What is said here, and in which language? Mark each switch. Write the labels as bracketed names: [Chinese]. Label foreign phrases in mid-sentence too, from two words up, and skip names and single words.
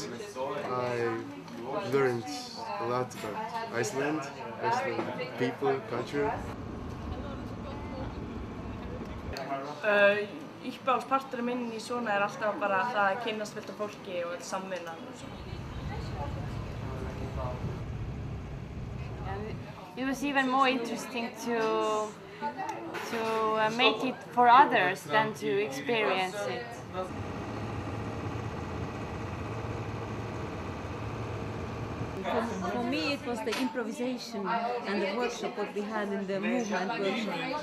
[English] I learned a lot about Iceland, people, culture. [Icelandic] Uppáhaldsparturinn minn í svona alltaf bara það að kynnast fullt af fólki og samvinnan og svona. [English] It was even more interesting to make it for others than to experience it. For me, it was the improvisation and the workshop what we had in the movement workshop.